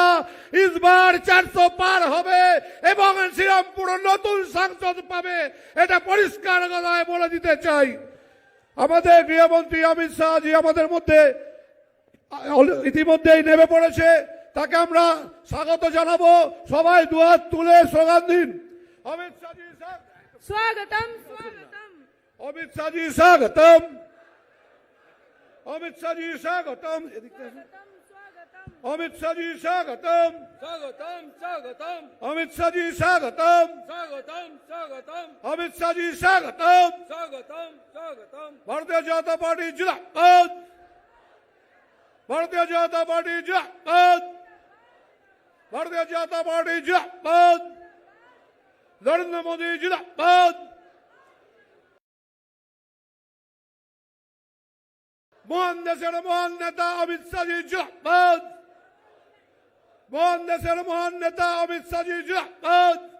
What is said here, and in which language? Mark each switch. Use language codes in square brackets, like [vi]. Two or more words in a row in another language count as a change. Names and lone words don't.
[hi] इसबार 400 पार [bn] হবে এবং শ্রীরামপুর নতুন সাংসদ পাবে, এটা পরিষ্কার গলায় বলে দিতে চাই। আমাদের গৃহমন্ত্রী অমিত শাহজি আমাদের মধ্যে ইতিমধ্যেই নেমে পড়েছে। তাকে আমরা স্বাগত জানাবো। সবাই দুহাত তুলে স্লোগান দিন, অমিত শাহজি [hi] स्वागतम स्वागतम [bn] অমিত শাহজি স্বাগতম, অমিত শাহজি স্বাগতম, অমিত শাহজি স্বাগতম, [hi] स्वागतम स्वागतम [bn] অমিত শাহজি স্বাগতম, [hi] स्वागतम स्वागतम [bn] অমিত শাহজি স্বাগতম। [hi] स्वागतम स्वागतम भारतीय जनता पार्टी जिंदाबाद, भारतीय जनता पार्टी जिंदाबाद, भारतीय जनता पार्टी जिंदाबाद, नरेंद्र मोदी जिंदाबाद, [bn] মহান দেশের মহান নেতা [hi] अमित शाहजी जिंदाबाद, [bn] মহান দেশের মহান নেতা [hi] अमित शाहजी जिंदाबाद।